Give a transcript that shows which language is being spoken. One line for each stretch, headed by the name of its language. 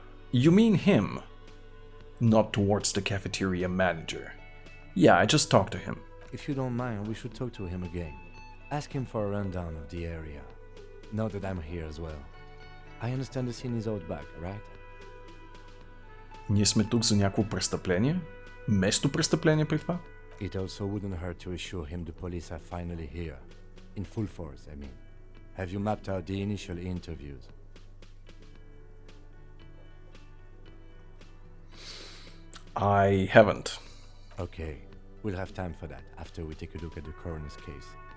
English: You mean him? Not towards the cafeteria manager. Yeah, I just talked to him. If you don't mind, we should talk to him again. Ask him for a rundown of the area. Now that I'm here as well. I understand the scene is out back, right?
Bulgarian: Ние сме тук за някакво престъпление? Место престъпление при това?
English: It also wouldn't hurt to assure him the police are finally here. In full force, I mean. Have you mapped out the initial interviews? I haven't. Okay, we'll have time for that after we take a look at the coroner's case.